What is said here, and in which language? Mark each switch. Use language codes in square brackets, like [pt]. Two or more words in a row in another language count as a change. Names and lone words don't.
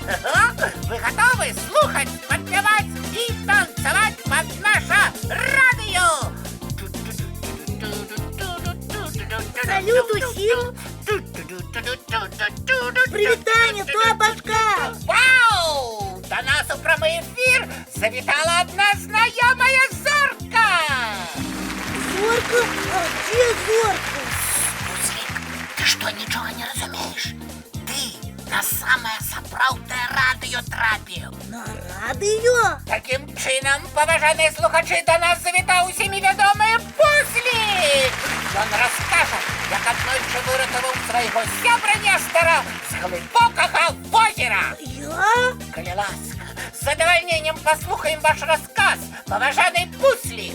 [uk] Ви готові слухати, підпівати і танцювати під наше радіо? Салют усім! Привітання, Топочка! Вау! До нас у прямий ефір завітала одна знайома зорка! [ru] Зорка? А где Зорка? Пуслик, ты что, ничего не разумеешь? [be] Ты на самое сапраўднае радыё трапіў. [ru] На радио? [uk] Таким чином, поважані слухачі, до нас завітав усімі відомий Пуслик! Він розкаже, як однойче вирятував свого сябра Нестора з глибокого озера. Я? Коли ласка, з задовольненням послухаємо ваш розказ, поважаний Пуслик.